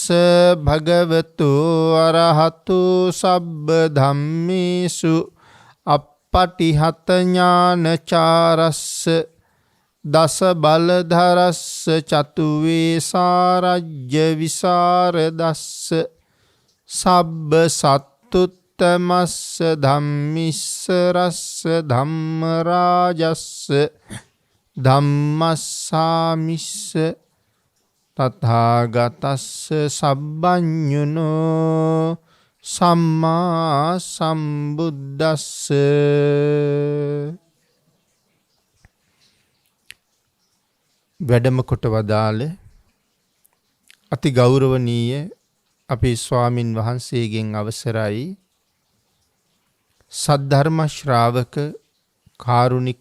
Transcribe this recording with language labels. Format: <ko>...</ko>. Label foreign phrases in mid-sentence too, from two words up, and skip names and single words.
<pi>භගවතු අරහතු සබ්බ ධම්මේසු අප්පටිහත ඥානචාරස්ස දස බලධරස්ස චතු වේසාරජ්‍ය විසරදස්ස සබ්බ සත්තුත්තමස්ස ධම්මිස්සරස්ස ධම්මරාජස්ස ධම්මස්සාමිස්ස තථාගතස්ස සබ්බඤුනෝ සම්මා සම්බුද්දස්ස</pi> <si>වැඩම කොට වදාළ අති ගෞරවනීය අපේ ස්වාමින් වහන්සේගෙන් අවසරයි සද්ධර්ම ශ්‍රාවක කාරුණික</si>